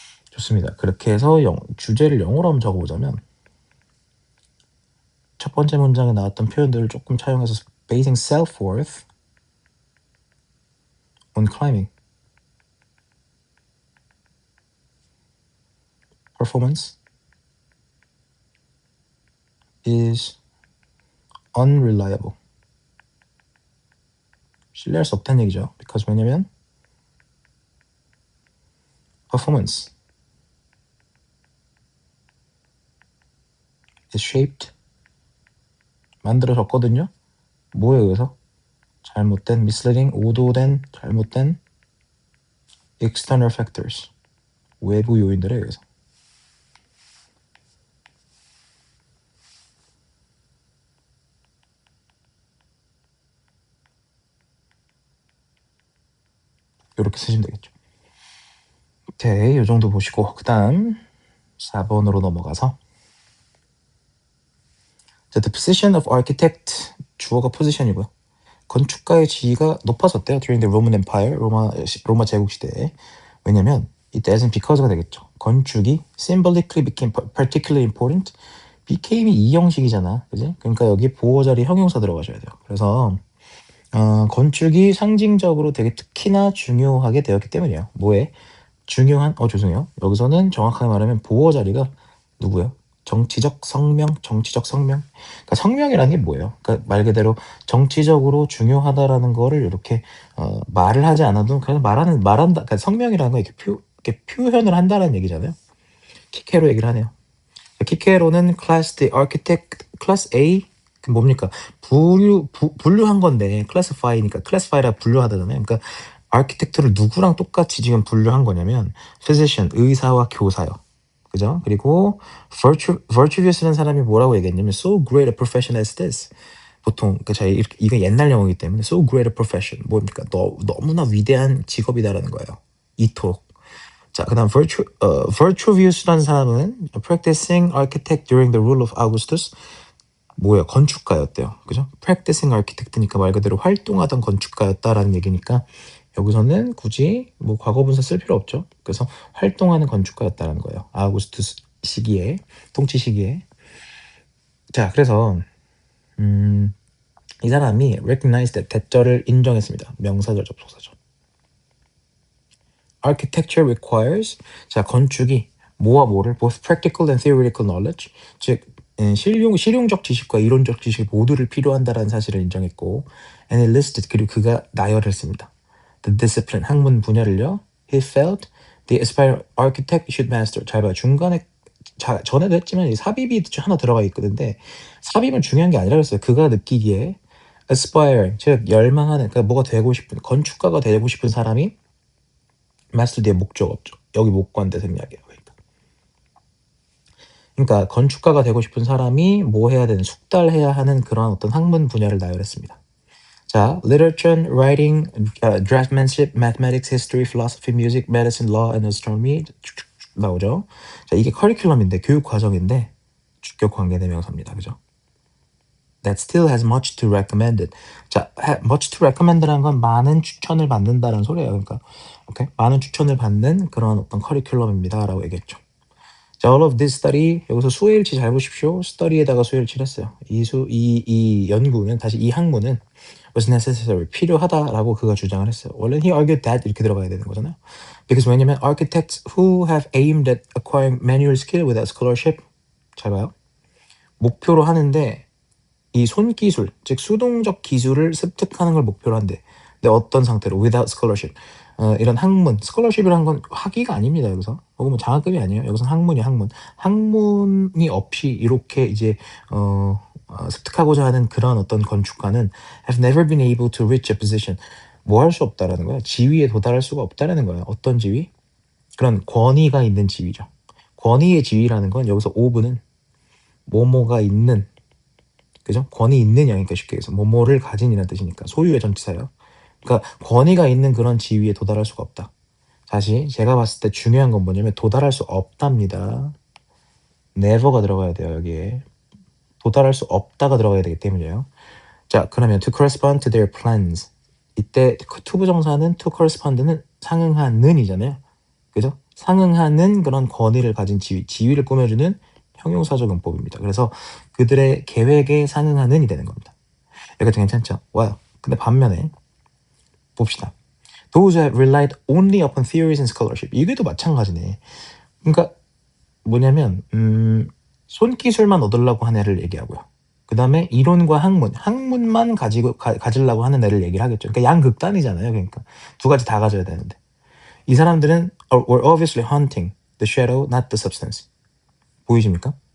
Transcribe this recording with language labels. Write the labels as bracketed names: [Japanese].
[Korean] 좋습니다. 그렇게 해서 주제를 영어로 한번 적어보자면 첫 번째 문장에 나왔던 표현들을 조금 차용해서 [English] basing self-worth on climbing. Performance is unreliable. [Korean] 신뢰할 수 없다는 얘기죠. [English] because [Korean] 왜냐면 [English] performance is shaped [Korean] 만들어졌거든요. 뭐에 의해서? 잘못된 misleading, 오도된, 잘못된 [English] external factors [Korean] 외부 요인들에 의해서. 이렇게 쓰시면 되겠죠. 오케이, 요 정도 보시고 그 다음 4번으로 넘어가서 자, [English] the position of architect [Korean] 주어가 포지션이고요. 건축가의 지위가 높아졌대요. [English] during the Roman Empire, [Korean] 로마 제국 시대에. 왜냐면 이때 as는 because가 되겠죠. 건축이 [English] symbolically became particularly important. [Korean] became이 이 형식이잖아, 그지? 그러니까 여기 보호 자리 형용사 들어가셔야 돼요. 그래서 건축이 상징적으로 되게 특히나 중요하게 되었기 때문이에요. 뭐에? 중요한 죄송해요. 여기서는 정확하게 말하면 보호 자리가 누구예요? 정치적 성명. 그러니까 성명이라는 게 뭐예요? 그러니까 말 그대로 정치적으로 중요하다라는 거를 이렇게 말을 하지 않아도 그냥 말한다. 그러니까 성명이라는 거 이렇게 표현을 한다는 얘기잖아요. 키케로 얘기를 하네요. [English] 키케로는 class the architect class A [Korean] 그 뭡니까? 분류한 건데 classify니까 classify라 분류하다잖아요. 그러니까 아키텍트를 누구랑 똑같이 지금 분류한 거냐면 physician 의사와 교사요. 그죠? 그리고 virtuous라는 사람이 뭐라고 얘기했냐면 [English] so great a profession as this. [Korean] 보통 이거 옛날 영어이기 때문에 [English] so great a profession [Korean] 뭡니까? 너무나 위대한 직업이다라는 거예요. 이토록. 자, 그다음 virtuous라는 사람은 [English] practicing architect during the rule of Augustus. [Korean] 뭐예요? 건축가였대요. 그죠? [English] practicing architect [Korean] 니까 말 그대로 활동하던 건축가였다라는 얘기니까 여기서는 굳이 뭐 과거분사 쓸 필요 없죠. 그래서 활동하는 건축가였다라는 거예요. 아우구스투스 시기에, 통치 시기에. 자, 그래서 이 사람이 [English] recognize that [Korean] 대절을 인정했습니다. 명사절 접속사죠. [English] Architecture requires [Korean] 자, 건축이 뭐와 뭐를 [English] both practical and theoretical knowledge [Korean] 즉 실용적 지식과 이론적 지식 모두를 필요한다라는 사실을 인정했고 [English] and he listed [Korean] 그리고 그가 나열했습니다. [English] The discipline [Korean] 학문 분야를요. [English] He felt the aspiring architect should master. [Korean] 잘 봐요. 중간에 전에도 했지만 이 삽입이 하나 들어가 있거든요. 삽입은 중요한 게 아니라 그랬어요. 그가 느끼기에 aspire 즉 열망하는 그러니까 뭐가 되고 싶은 건축가가 되고 싶은 사람이 master 뒤에 목적 없죠. 여기 목관대 생략이에요. 그러니까 건축가가 되고 싶은 사람이 뭐 해야 되는 숙달해야 하는 그런 어떤 학문 분야를 나열했습니다. 자, [English] literature, writing, draftsmanship, mathematics, history, philosophy, music, medicine, law, and astronomy [Korean] 쭉쭉 나오죠. 자, 이게 커리큘럼인데 교육 과정인데 주격 관계대명사입니다. 그죠? [English] That still has much to recommend it. [Korean] 자, [English] much to recommend [Korean] 라는 건 많은 추천을 받는다는 소리예요. 그러니까 오케이? 많은 추천을 받는 그런 어떤 커리큘럼입니다라고 얘기했죠. 자, [English] all of this study [Korean] 여기서 수일치 잘 보십시오. study에다가 수일치를 했어요. 이 연구는 다시 이 학문은 [English] was necessary [Korean] 필요하다라고 그가 주장을 했어요. 원래는 [English] he argued that [Korean] 이렇게 들어가야 되는 거잖아요. [English] because [Korean] 왜냐면 [English] architects who have aimed at acquiring manual skill without scholarship [Korean] 잘 봐요. 목표로 하는데 이 손기술 즉 수동적 기술을 습득하는 걸 목표로 한대. 근데 어떤 상태로 [English] without scholarship [Korean] 이런 학문, 스콜러십이라는 건 학위가 아닙니다. 여기서 혹은 뭐 장학금이 아니에요. 여기서는 학문이야, 학문. 학문이 없이 이렇게 이제 습득하고자 하는 그런 어떤 건축가는 [English] have never been able to reach a position. [Korean] 뭐 할 수 없다라는 거야. 지위에 도달할 수가 없다라는 거야. 어떤 지위? 그런 권위가 있는 지위죠. 권위의 지위라는 건 여기서 오브는 뭐뭐가 있는, 그죠? 권위 있느냐니까 쉽게 해서 뭐뭐를 가진이라는 뜻이니까 소유의 전치사예요. 그러니까 권위가 있는 그런 지위에 도달할 수가 없다. 다시 제가 봤을 때 중요한 건 뭐냐면 도달할 수 없답니다. never가 들어가야 돼요. 여기에 도달할 수 없다가 들어가야 되기 때문이에요. 자, 그러면 [English] to correspond to their plans [Korean] 이때 to 부정사는 to correspond는 상응하는 이잖아요. 그죠? 상응하는 그런 권위를 가진 지위를 꾸며주는 형용사적 용법입니다. 그래서 그들의 계획에 상응하는이 되는 겁니다. 여기도 괜찮죠? 와요. 근데 반면에 봅시다. [English] Those who have relied only upon theories and scholarship. [Korean] 이게도 마찬가지네. 그러니까 뭐냐면 손기술만 얻으려고 하는 애를 얘기하고요. 그 다음에 이론과 학문만 가지려고 하는 애를 얘기를 하겠죠. 그러니까 양극단이잖아요. 그러니까 두 가지 다 가져야 되는데 이 사람들은 [English] were obviously hunting the shadow, not the substance. [Korean] 보이십니까?